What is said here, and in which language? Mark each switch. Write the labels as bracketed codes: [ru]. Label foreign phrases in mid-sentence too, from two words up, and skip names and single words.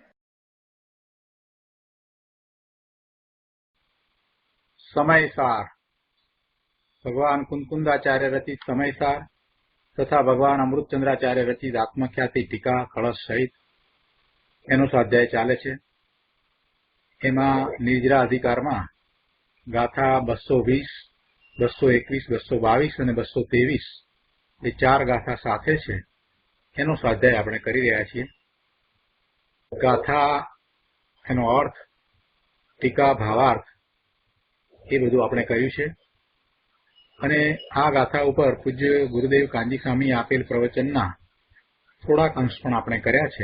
[gu] સમયસાર ભગવાન કુંકુંદાચાર્ય રચિત સમયસાર તથા ભગવાન અમૃતચંદ્રાચાર્ય રચિત આત્મખ્યાતિ ટીકા કલશ સહિત એનો સ્વાધ્યાય ચાલે છે। એમાં નિર્જરા અધિકારમાં ગાથા 220, 221, 222 અને 223 એ ચાર ગાથા સાથે છે એનો સ્વાધ્યાય આપણે કરી રહ્યા છીએ। ગાથા એનો અર્થ, ટીકા, ભાવાર્થ એ બધું આપણે કર્યું છે અને આ ગાથા ઉપર પૂજ્ય ગુરુદેવ કાંજી સ્વામી આપેલ પ્રવચનના થોડાક અંશ પણ આપણે કર્યા છે।